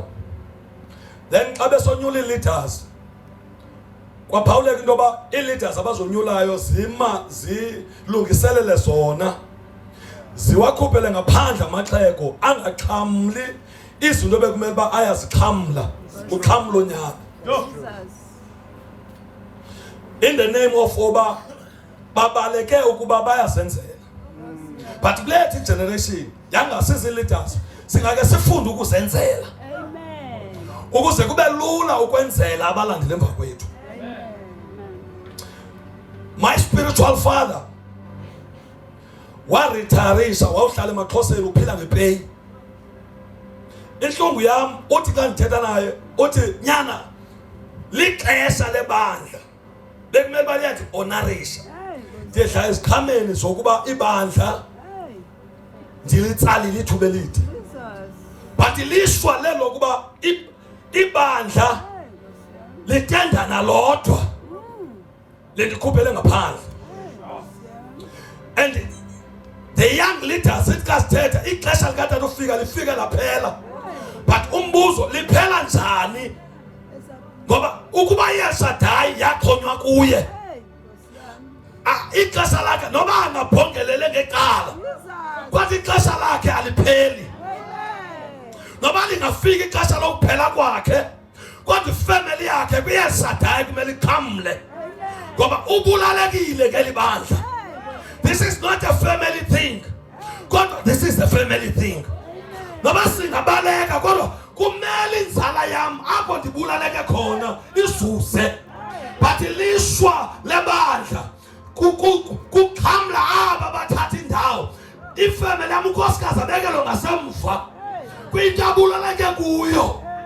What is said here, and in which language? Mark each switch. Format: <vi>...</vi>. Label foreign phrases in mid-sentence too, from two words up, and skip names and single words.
<xh>Then xa besonyula ii-leaders kwaphawuleka into yoba ii-leaders abazonyulayo zilungiselele zona, ziwakhuphele ngaphandle amaxhego angaxhamli izinto bekumele uba ayazixhamla uxhamlo nyana.</xh> <en>In the name of</en> <xh>oba babaleke ukuba bayazenzela. But kule generation yangasizi leaders singake sifunde ukuzenzela. Amen. Ukuze kube lula ukwenzela abalandeli emva kwethu. Amen.</xh> <en>My spiritual father</en> <xh>waretirisha wawuhlala emaXhoseni uphila ngepay. Inhlungu yami uthi xa ndithetha naye uthi nyana lixesha lebandla bekumele baliyathi honorisha. Ndiyedla ezikhameni zokuba ibandla ndilitsalile ithuba elide. But ilishwa lelo kuba ibandla litendana lodwa lendikhuphele ngaphandle.</xh> <en>And the young leaders</en> <xh>isikasithetha ixesha likatata ufika lifika laphela. But umbuzo liphela njani? Ngoba ukuba iyaShadayi yaxhonywa kuye, ixesha lakhe noba angabhongelele ngecala kwathi ixesha lakhe alipheli. Noba lingafika ixesha lokuphela kwakhe kodwa ifamily yakhe kuyeShadayi kumele iqhamle ngoba ubulalekile ke libandla.</xh> <en>This is not a family thing. God, this is a family thing.</en> <xh>Noba singabaleka kodwa kumele inzala yam apho ndibulaleke khona izuze. But ilishwa lebandla kuxhamla aba bathatha indawo. Ifamily yam unkosikazi abekelo ngasemva kwinto abulaleke kuyo.</xh>